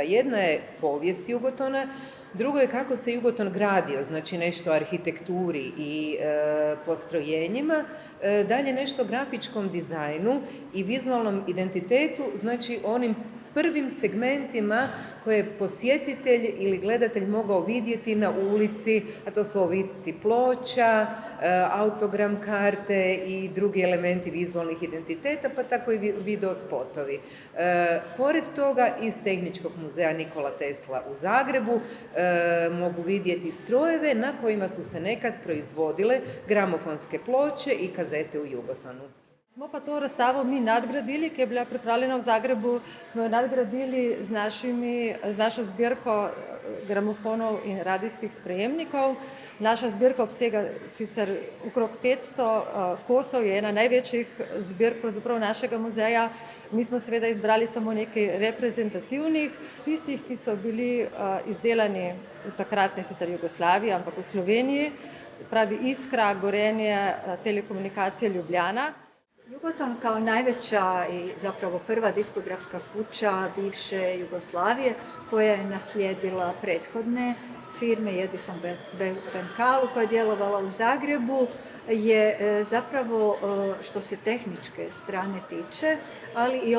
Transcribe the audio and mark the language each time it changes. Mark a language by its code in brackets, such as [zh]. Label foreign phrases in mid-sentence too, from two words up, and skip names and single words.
[hr] Jedna je povijest Jugotona, drugo je kako se Jugoton gradio, znači nešto o arhitekturi i postrojenjima, dalje nešto o grafičkom dizajnu i vizualnom identitetu, znači onim prvim segmentima koje je posjetitelj ili gledatelj mogao vidjeti na ulici, a to su ovici ploča, autogram karte i drugi elementi vizualnih identiteta, pa tako i video spotovi. Pored toga, iz Tehničkog muzeja Nikola Tesla u Zagrebu mogu vidjeti strojeve na kojima su se nekad proizvodile gramofonske ploče i kazete u Jugotonu. [sl] Smo pa to razstavo mi nadgradili, ki je bila pripravljena v Zagrebu, smo jo nadgradili z našo zbirko gramofonov in radijskih sprejemnikov. Naša zbirka obsega sicer okrog 500 kosov, je ena največjih zbirk pravzaprav našega muzeja. Mi smo seveda izbrali samo nekaj reprezentativnih, tistih, ki so bili izdelani v takratni sicer Jugoslaviji, ampak v Sloveniji, pravi Iskra, Gorenje, Telekomunikacije Ljubljana. [hr] Jugoton kao najveća i zapravo prva diskografska kuća bivše Jugoslavije koja je naslijedila prethodne firme Edison Benkalu koja je djelovala u Zagrebu je zapravo što se tehničke strane tiče, ali i